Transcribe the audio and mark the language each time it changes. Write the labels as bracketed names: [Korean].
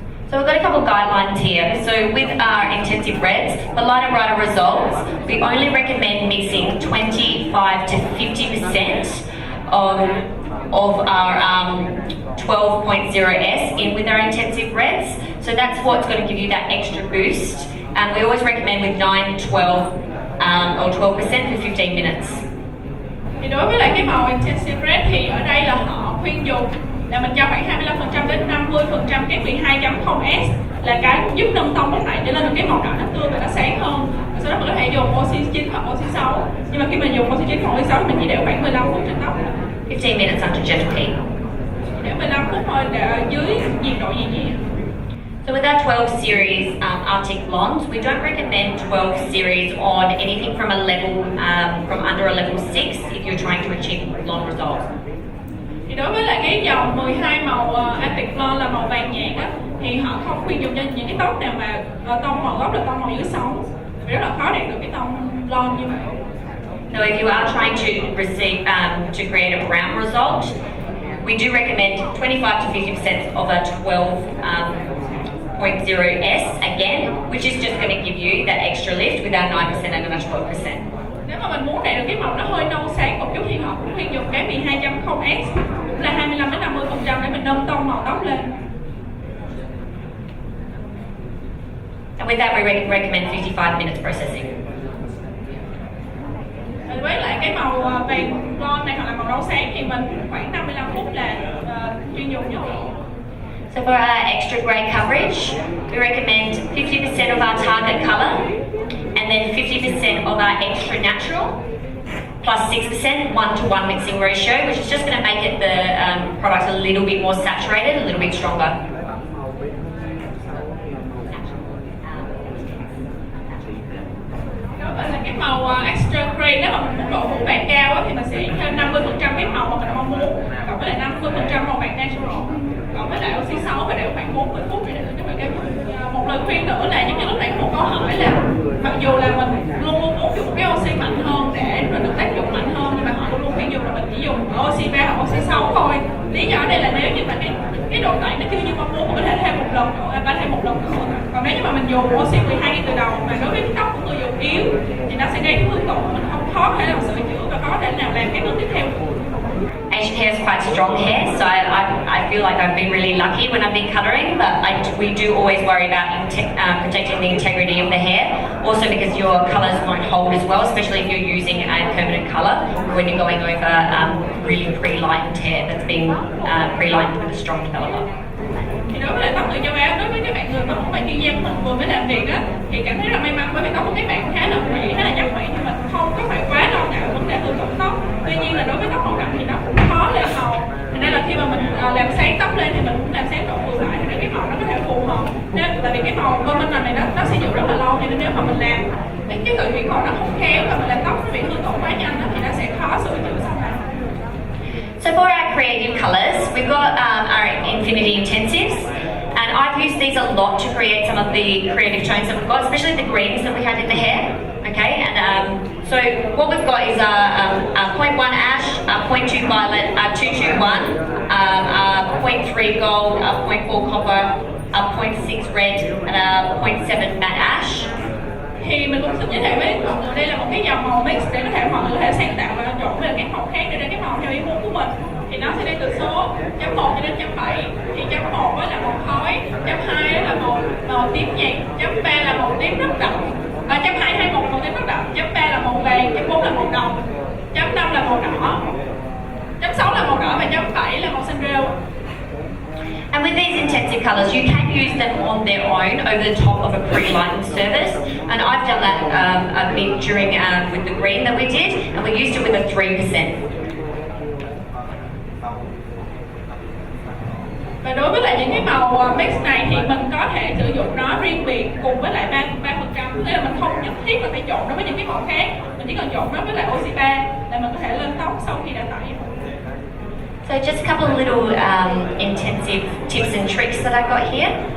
[English] So we've got a couple of guidelines here. So with our intensive reds, for lighter brighter results, we only recommend mixing 25 to 50% of our 12.0S in with our intensive reds. So that's what's going to give you that extra boost. And we always recommend with 9, 12 or 12% for 15 minutes. [Vietnamese] Thì đối với lại cái màu intensive red thì ở đây là họ khuyên dùng là mình cho khoảng 25% đến 50% cái 12.0S là cái giúp nâng tông lúc nãy để lên được cái màu đỏ nó tươi và nó sáng hơn. Và sau đó mình có thể dùng oxy 9 hoặc oxy 6. Nhưng mà khi mình dùng oxy 9 hoặc oxy 6 thì mình chỉ để khoảng 15 phút trên tóc. [English] 15 minutes under gentle heat. [Vietnamese] Để 15 phút thôi để dưới nhiệt độ nhẹ. [English] So with our 12 series Arctic blondes, we don't recommend 12 series on anything from a level from under a level 6 if you're trying to achieve blonde results. [Vietnamese] Thì đối với lại cái dòng 12 màu Arctic blonde là màu vàng nhạt á, thì họ không khuyên dùng cho những cái tóc nào mà tông màu gốc là tông màu dưới 6, vì rất là khó đạt được cái tông blonde như vậy. [English] So if you are trying to to create a brown result, we do recommend 25 to 50% of a 12.0S again, which is just going to give you that extra lift with our 9% and our 12%. [Vietnamese] Nếu mà mình muốn đạt được cái màu nó hơi nâu sáng một chút thì họ cũng khuyên dùng cái 12.0S, cũng là 25 đến 50% để mình nâng tông màu tóc lên. [English] And with that, we recommend 55 minutes processing. [Vietnamese] Với lại cái màu vàng blonde này hoặc là màu nâu sáng thì mình khoảng 55 phút là chuyên dùng nhất. [English] So for our extra grey coverage, we recommend 50% of our target colour and then 50% of our extra natural plus 6% 1-to-1 mixing ratio, which is just going to make it the product a little bit more saturated, a little bit stronger. [Vietnamese] Là cái màu extra grey, nếu mà mình muốn độ phủ vàng cao á, thì mình sẽ thêm 50% cái màu mà mình mong muốn, cộng với lại 50% màu vàng natural, cộng với lại oxy 6 và đều khoảng 40 phút để các bạn. Một lời khuyên nữa là giống như lúc nãy có một câu hỏi là mặc dù là mình luôn luôn muốn dùng cái oxy mạnh hơn để được tác dụng mạnh hơn, nhưng mà họ luôn luôn khuyên dùng là mình chỉ dùng oxy 3 hoặc oxy 6 thôi. Lý do ở đây là nếu như mà cái độ tẩy nó chưa như mong muốn, mình có thể thêm một lần nữa, ba thêm một lần nữa. Còn nếu như mà mình dùng oxy 12 ngay từ đầu mà đối với tóc của người dùng yếu thì nó sẽ gây cái hư tổn, mình không khó thể làm sửa chữa và có thể nào làm cái bước tiếp theo. [English] Asian hair is quite strong hair, so I feel like I've been really lucky when I've been colouring, but we do always worry about protecting the integrity of the hair, also because your colours won't hold as well, especially if you're using a permanent colour when you're going over really pre-lightened hair that's been pre-lightened with a strong developer. [Vietnamese] Thì đối với lại tóc người châu Á, đối với các bạn người mà không phải chuyên gia của mình vừa mới làm việc á, thì cảm thấy là may mắn bởi vì tóc của các bạn khá là khỏe, khá là chắc khỏe, nhưng mà không có phải quá lo ngại vấn đề hư tổn tóc. Tuy nhiên là đối với tóc màu đậm thì nó cũng khó lên màu, thành ra là khi mà mình làm sáng tóc lên thì mình cũng làm sáng độ vừa lại để cái màu nó có thể phù hợp. Nên tại vì cái màu permanent này nó sử dụng rất là lâu, nên nếu mà mình làm cái tự nhiên màu nó không khéo và mình làm tóc nó bị hư tổn quá nhanh thì nó sẽ khó sửa chữa sau này. [English] So for our creative colours, we've got our Infinity Intensives, and I've used these a lot to create some of the creative tones that we've got, especially the greens that we had in the hair. Okay, and so what we've got is a 0.1 ash, a 0.2 violet, a 221, a 0.3 gold, a 0.4 copper, a 0.6 red, and a 0.7 matte ash. [Vietnamese] Thì mình cũng xin giới thiệu với mọi người đây là một cái dòng màu mix để có thể mọi người có thể sáng tạo và trộn với các màu khác để ra cái màu theo ý muốn của mình. Thì nó sẽ đi từ số chấm 1 cho đến chấm 7. Thì chấm 1 là màu khói, chấm 2 là màu tím nhạt, chấm 3 là màu tím rất đậm, chấm 2 21 màu tím rất đậm, chấm 3 là màu vàng, chấm 4 là màu đồng, chấm 5 là màu đỏ, chấm 6 là màu đỏ và chấm 7 là màu xanh rêu. [English] And with these intensive colours, you can use them on their own over the top of a pre-lightened surface. And I've done that a bit during with the green that we did, and we used it with a 3%. [Vietnamese] Và đối với lại những cái màu mix này thì mình có thể sử dụng nó riêng biệt cùng với lại 3%. Tức là mình không nhất thiết là phải trộn nó với những cái màu khác, mình chỉ cần trộn nó với lại oxy 3 là mình có thể lên tóc sau khi đã tẩy. [English] So just a couple of little intensive tips and tricks that I got here.